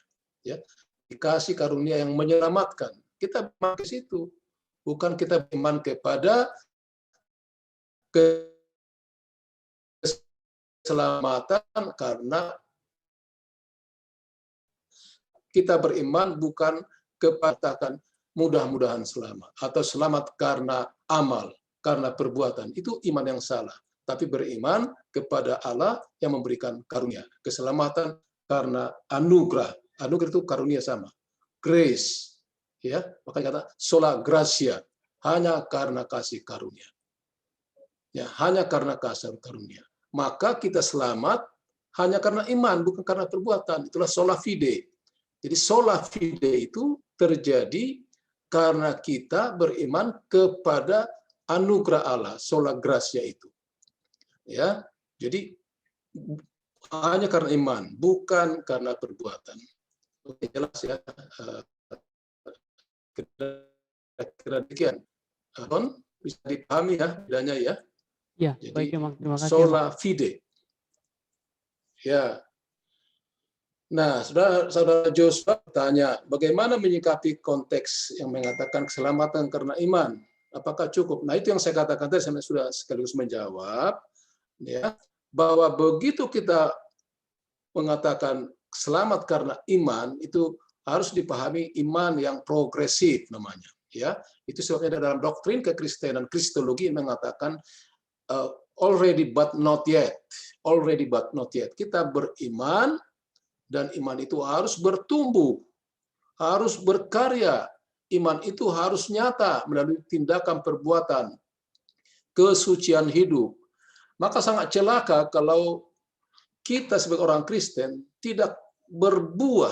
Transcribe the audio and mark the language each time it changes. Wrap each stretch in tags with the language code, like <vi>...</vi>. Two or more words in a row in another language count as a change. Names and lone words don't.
<id>Ya, dikasih karunia yang menyelamatkan. Kita beriman ke situ, bukan kita beriman kepada keselamatan karena kita beriman bukan kepada mudah-mudahan selamat atau selamat karena amal, karena perbuatan. Itu iman yang salah. Tapi beriman kepada Allah yang memberikan karunia. Keselamatan karena anugerah. Anugerah itu karunia sama. Grace. Ya, makanya kata</id> <la>sola gratia.</la> <id>Hanya karena kasih karunia. Ya, hanya karena kasih karunia. Maka kita selamat hanya karena iman, bukan karena perbuatan. Itulah</id> <la>sola fide.</la> <id>Jadi</id> <la>sola fide</la> <id>itu terjadi karena kita beriman kepada anugerah Allah,</id> <la>sola gratia itu.</la> <id>Ya, jadi hanya karena iman, bukan karena perbuatan. Oke, jelas ya. Kira-kira demikian. Bisa dipahami ya bedanya ya. Ya, Jadi baik Emang. Terima kasih.</id> <la>sola fide.</la> <id>Ya. Nah, saudara Joshua bertanya, bagaimana menyikapi konteks yang mengatakan keselamatan karena iman? Apakah cukup? Nah, itu yang saya katakan tadi, saya sudah sekaligus menjawab, ya, bahwa begitu kita mengatakan selamat karena iman, itu harus dipahami iman yang progresif namanya. Ya, itu sebabnya dalam doktrin kekristenan, kristologi mengatakan</id> <en>already but not yet. Already but not yet.</en> <id>Kita beriman dan iman itu harus bertumbuh, harus berkarya. Iman itu harus nyata melalui tindakan perbuatan, kesucian hidup. Maka sangat celaka kalau kita sebagai orang Kristen tidak berbuah.</id>